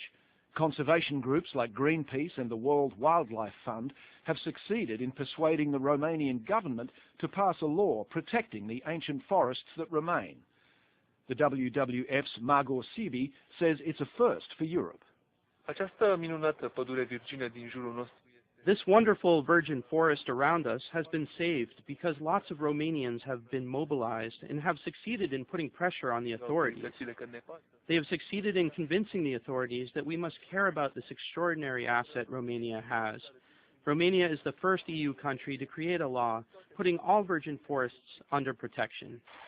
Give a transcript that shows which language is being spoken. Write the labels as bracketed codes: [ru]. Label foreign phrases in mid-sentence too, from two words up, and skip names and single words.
[en] Conservation groups like Greenpeace and the World Wildlife Fund have succeeded in persuading the Romanian government to pass a law protecting the ancient forests that remain. The WWF's Margot Sibi says it's a first for Europe. [ro] Această minunată pădure virgină din jurul nostru. [en] This wonderful virgin forest around us has been saved because lots of Romanians have been mobilized and have succeeded in putting pressure on the authorities. They have succeeded in convincing the authorities that we must care about this extraordinary asset Romania has. Romania is the first EU country to create a law putting all virgin forests under protection.